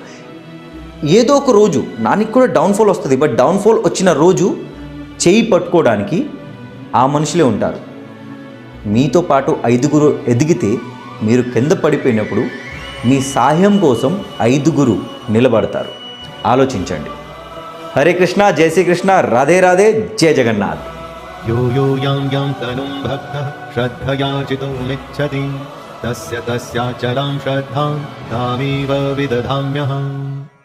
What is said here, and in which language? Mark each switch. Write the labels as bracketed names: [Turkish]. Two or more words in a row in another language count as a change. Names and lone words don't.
[Telugu] ఏదో ఒక రోజు నానికి కూడా డౌన్ఫాల్ వస్తుంది, బట్ డౌన్ఫాల్ వచ్చిన రోజు చేయి పట్టుకోవడానికి ఆ మనుషులే ఉంటారు. మీతో పాటు 5గురు ఎదిగితే మీరు కింద పడిపోయినప్పుడు మీ సహాయం కోసం 5గురు నిలబడతారు. ఆలోచించండి. [Hindi] हरे कृष्ण, जय श्रीकृष्ण, राधे राधे, जय जगन्नाथ. [Sanskrit] यो यो यां यां तनुं भक्तः श्रद्धया चितुमिच्छति तस्य तस्याचलां श्रद्धां तामेव विदधाम्यहम्.